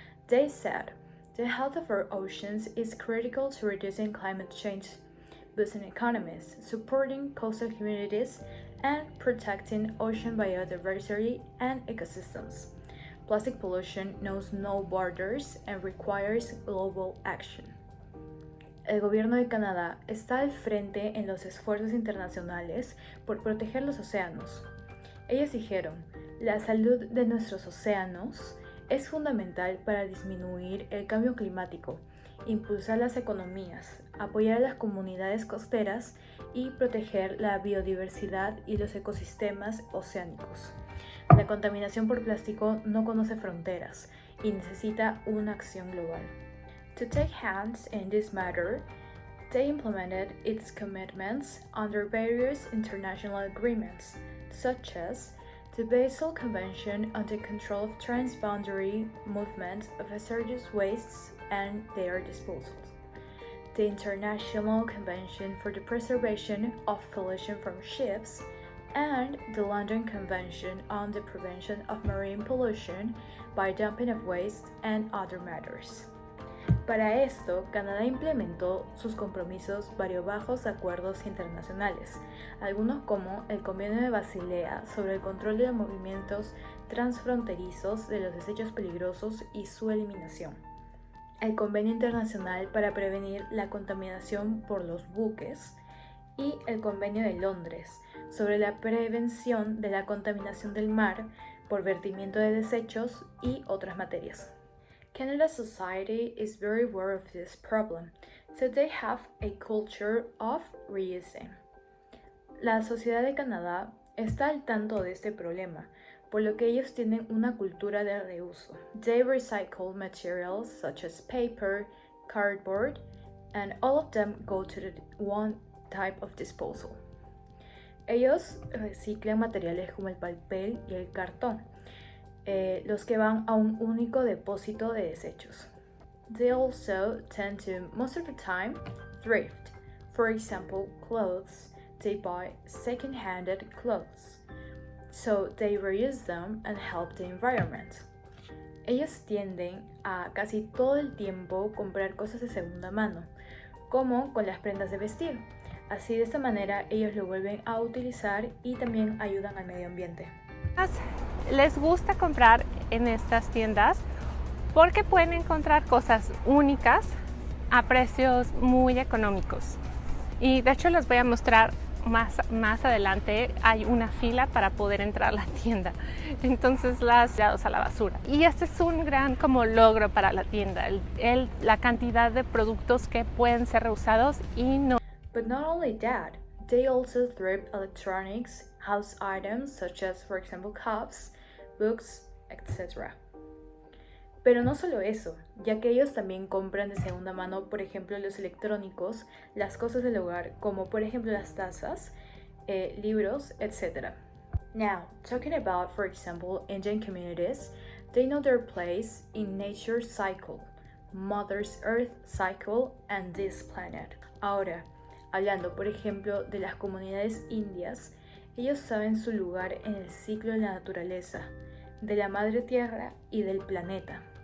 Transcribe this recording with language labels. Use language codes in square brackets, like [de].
[en] They said, the health of our oceans is critical to reducing climate change, boosting economies, supporting coastal communities, and protecting ocean biodiversity and ecosystems. Plastic pollution knows no borders and requires global action. [es] El gobierno de Canadá está al frente en los esfuerzos internacionales por proteger los océanos. Ellos dijeron, la salud de nuestros océanos es fundamental para disminuir el cambio climático, impulsar las economías, apoyar a las comunidades costeras y proteger la biodiversidad y los ecosistemas oceánicos. La contaminación por plástico no conoce fronteras y necesita una acción global. [en] To take hands in this matter, they implemented its commitments under various international agreements, such as the Basel Convention on the Control of Transboundary Movement of Hazardous Wastes and their Disposal, the International Convention for the Preservation of Pollution from Ships, and the London Convention on the Prevention of Marine Pollution by Dumping of Waste and other matters. [es] Para esto, Canadá implementó sus compromisos varios bajos acuerdos internacionales, algunos como el Convenio de Basilea sobre el control de los movimientos transfronterizos de los desechos peligrosos y su eliminación, el Convenio Internacional para prevenir la contaminación por los buques y el Convenio de Londres sobre la prevención de la contaminación del mar por vertimiento de desechos y otras materias. [en] Canada's society is very aware of this problem, so they have a culture of reusing. [es] La sociedad de Canadá está al tanto de este problema, por lo que ellos tienen una cultura de reuso. [en] They recycle materials such as paper, cardboard, and all of them go to the one type of disposal. [es] Ellos reciclan materiales como el papel y el cartón, los que van a un único depósito de desechos. [en] They also tend to, most of the time, thrift. For example, clothes. They buy second-handed clothes. So they reuse them and help the environment. [es] Ellos tienden a casi todo el tiempo comprar cosas de segunda mano, como con las prendas de vestir. Así de esta manera ellos lo vuelven a utilizar y también ayudan al medio ambiente. Les gusta comprar en estas tiendas porque pueden encontrar cosas únicas a precios muy económicos. Y de hecho les voy a mostrar más adelante. Hay una fila para poder entrar a la tienda. Entonces las tirados a la basura. Y este es un gran como logro para la tienda. La cantidad de productos que pueden ser reusados y no. [en] But not only that, they also thrift electronics, house items such as, for example, cups, books, etc. [es] Pero no solo eso, ya que ellos también compran de segunda mano, por ejemplo, los electrónicos, las cosas del hogar, como por ejemplo las tazas, libros, etc. [en] Now, talking about, for example, Indian communities, they know their place in nature's cycle, Mother's Earth cycle, and this planet. [es] Ahora, hablando, por ejemplo, de las comunidades indias, ellos saben su lugar en el ciclo de la naturaleza, de la madre tierra y del planeta.